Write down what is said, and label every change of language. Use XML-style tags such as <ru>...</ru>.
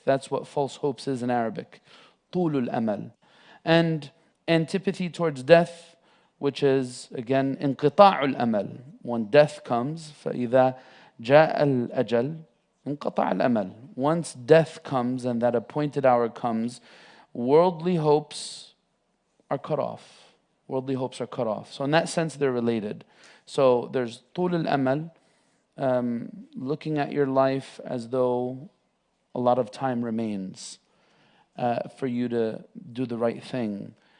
<en>That's what false hopes is in Arabic.</en> <ar>طول الأمل.</ar> <en>And antipathy towards death, which is, again,</en> <ar>انقطاع الأمل.</ar> <en>When death comes,</en> <ar>فإذا جاء الأجل انقطع الأمل.</ar> <en>Once death comes and that appointed hour comes, worldly hopes are cut off. Worldly hopes are cut off. So in that sense, they're related. So there's</en> <ar>طول الأمل,</ar> <en>looking at your life as though a lot of time remains for you to do the right thing.</en>